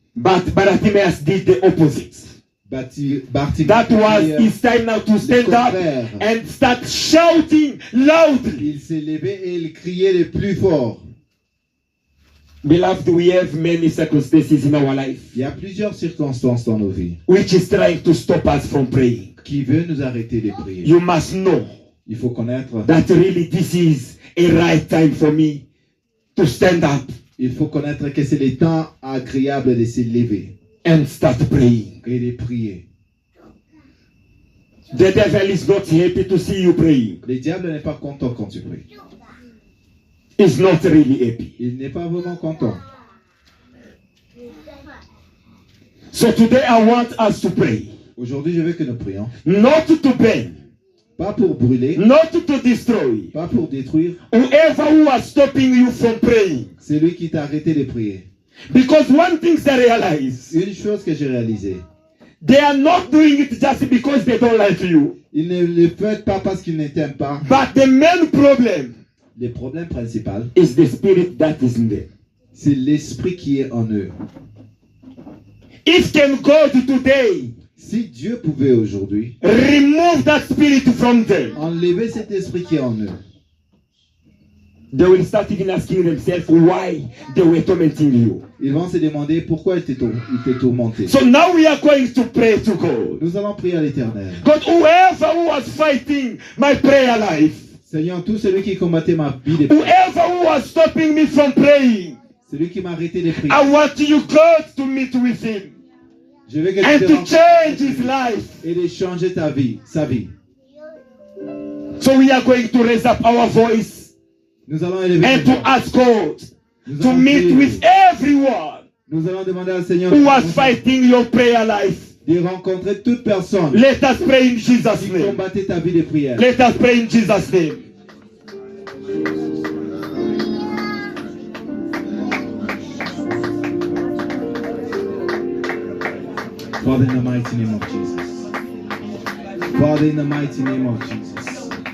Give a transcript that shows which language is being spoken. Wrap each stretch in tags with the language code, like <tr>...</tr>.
<en>but Bartimaeus did the opposite. Bartimaeus That was his time now to stand up and start shouting loudly.</en> <fr>il s'est levé et il criait le plus fort.</fr> <en>Beloved, we have many circumstances in our life</en> <fr>Il y a plusieurs circonstances dans nos vies</fr> <en>which is trying to stop us from praying.</en> <fr>qui veulent nous arrêter de prier.</fr> <en>You must know</en> <fr>Il faut connaître,</fr> <en>that really this is a right time for me to stand up</en> <fr>il faut connaître que c'est le temps agréable de se lever</fr> <en>and start praying.</en> <fr>et de prier.</fr> <en>The devil is not happy to see you praying.</en> <fr>Le diable n'est pas content quand tu pries.</fr> <en>He's not really happy.</en> <fr>Il n'est pas vraiment content.</fr> <en>So today I want us to pray.</en> <fr>Aujourd'hui, je veux que nous prions.</fr> <en>Not to burn,</en> <fr>Pas pour brûler,</fr> <en>not to destroy.</en> <fr>pas pour détruire.</fr> <en>Whoever who was stopping you from praying.</en> <fr>C'est lui qui t'a arrêté de prier.</fr> <en>Because one thing I realize,</en> <fr>Une chose que j'ai réalisée,</fr> <en>they are not doing it just because they don't like you.</en> <fr>ils ne le font pas parce qu'ils ne t'aiment pas.</fr> <en>But the main problem</en> <fr>Le problème principal,</fr> <en>is the spirit that is in them.</en> <fr>c'est l'esprit qui est en eux.</fr> <en>If can God today</en> <fr>Si Dieu pouvait aujourd'hui</fr> <en>remove that spirit from them,</en> <fr>enlever cet esprit qui est en eux,</fr> <en>they will start even asking themselves why they were tormenting you.</en> <fr>ils vont se demander pourquoi il t'est tourmenté.</fr> <en>So now we are going to pray to God.</en> <fr>Nous allons prier à l'Éternel.</fr> <en>God, whoever who was fighting my prayer life,</en> <fr>Seigneur, tout celui qui combattait ma vie de prière,</fr> <en>whoever who was stopping me from praying,</en> <fr>celui qui m'a arrêté de prier,</fr> <en>I want you, God, to meet with him</en> <fr>je veux que</fr> <en>and</en> <fr>tu te</fr> <en>to</en> <fr>rencontres</fr> <en>change his life.</en> <fr>et de changer sa vie.</fr> <en>So we are going to raise up our voice</en> <fr>Nous allons élever</fr> <en>and</en> <fr>nos</fr> <en>to</en> <fr>voix.</fr> <en>ask God</en> <fr>Nous</fr> <en>to</en> <fr>allons</fr> <en>meet</en> <fr>prier.</fr> <en>with everyone</en> <fr>Nous allons demander au Seigneur</fr> <en>who was fighting your prayer life.</en> <fr>de rencontrer toute personne</fr> <en>Let us pray in Jesus'</en> <fr>qui</fr> <en>name.</en> <fr>combattait ta vie de prière.</fr> <en>Let us pray in Jesus' name. Father, in the mighty name of Jesus. Father, in the mighty name of Jesus.</en>